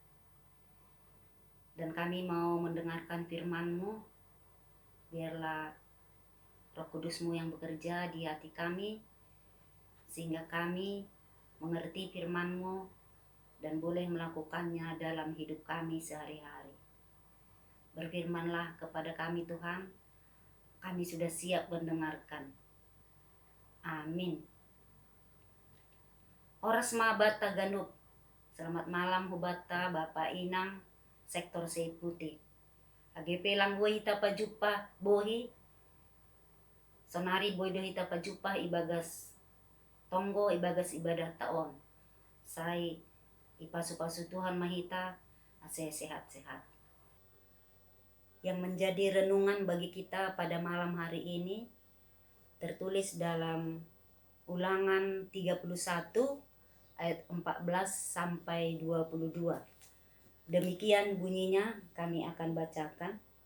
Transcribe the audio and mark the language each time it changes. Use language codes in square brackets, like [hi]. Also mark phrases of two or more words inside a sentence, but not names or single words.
[id] Dan kami mau mendengarkan firman-Mu, biarlah Roh Kudus-Mu yang bekerja di hati kami, sehingga kami mengerti firman-Mu dan boleh melakukannya dalam hidup kami sehari-hari. Berfirmanlah kepada kami Tuhan, kami sudah siap mendengarkan. Amin. [bts] Oras mabata ganup. [id] Selamat malam [bts] hubata Bapak Inang, sektor Seputi. AGP lang boy hita pajupa bohi. Sonari boy do hita pajupa ibagas tonggo ibagas ibadah taon. Sai ipasu-pasu Tuhan mahita ase sehat-sehat. [id] Yang menjadi renungan bagi kita pada malam hari ini tertulis dalam Ulangan 31 ayat 14 sampai 22. Demikian bunyinya, kami akan bacakan.